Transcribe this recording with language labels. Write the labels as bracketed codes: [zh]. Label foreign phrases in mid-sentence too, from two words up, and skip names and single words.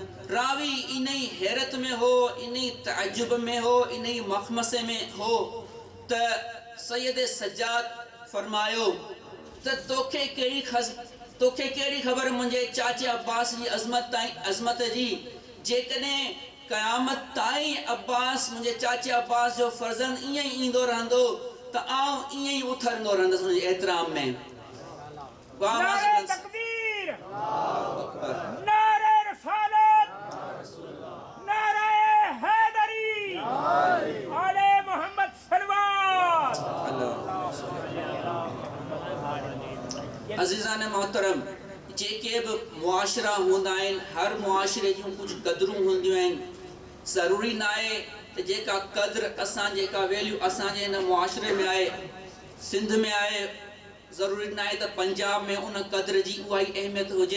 [sd] रावी इन ई हैरत में हो, इन ई तअजुब में हो, इन ई मखमसे में हो त सैयद सज्जाद फरमायो त तोखे कहिड़ी ख़बर मुंहिंजे चाचे अब्बास जी अज़मत जी? जेकॾहिं क़यामत ताईं अब्बास, मुंहिंजे चाचे अब्बास जो फर्ज़ंद ईअं ई ईंदो रहंदो त आउं ईअं ई उथरंदो रहंदुसि हुनजे एतिराम में। [ur] نعرۂ تکبیر، نعرۂ رسالت، نعرۂ حیدری, [ar] آل محمد صلى الله. [sd] अज़ीज़ान मोहतरम, जेके बि मुआशरा हूंदा आहिनि, हर मुआशरे जूं कुझु क़दरूं हूंदियूं आहिनि। ज़रूरी न आहे त जेका क़द्र असां, जेका वैल्यू असांजे हिन मुआशरे में आहे, सिंध में आहे, ज़रूरी न आहे त पंजाब में उन क़द्र जी उहा ई अहमियत हुजे।